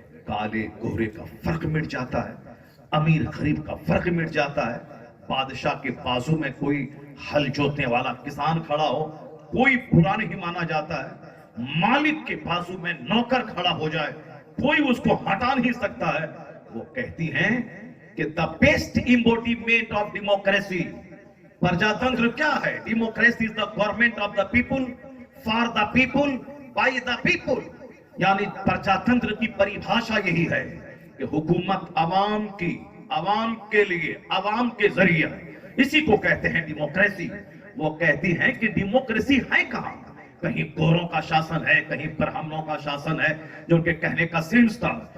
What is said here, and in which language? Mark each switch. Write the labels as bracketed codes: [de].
[ur] کالے گورے کا فرق مٹ جاتا ہے, امیر غریب کا فرق مٹ جاتا ہے. بادشاہ کے بازو میں کوئی ہل جوتنے والا کسان کھڑا ہو, کوئی برا نہیں مانا جاتا ہے. مالک کے بازو میں نوکر کھڑا ہو جائے, کوئی اس کو ہٹا نہیں سکتا ہے. وہ کہتی ہیں کہ [en] the best embodiment of democracy, [ur] پرجاتنتر کیا ہے؟ [en] Democracy is the government of the people, for the people, by the people. [ur] یعنی پرجاتنتر کی پریبھاشا یہی ہے کہ حکومت عوام کی, عوام کے لیے, عوام کے ذریعہ, اسی کو کہتے ہیں ڈیموکریسی. وہ کہتی ہیں کہ ڈیموکریسی ہے کہاں؟ کہیں گوروں کا شاسن ہے, کہیں برہمنوں کا شاسن ہے, جو ان کے کہنے کا سینس تھا.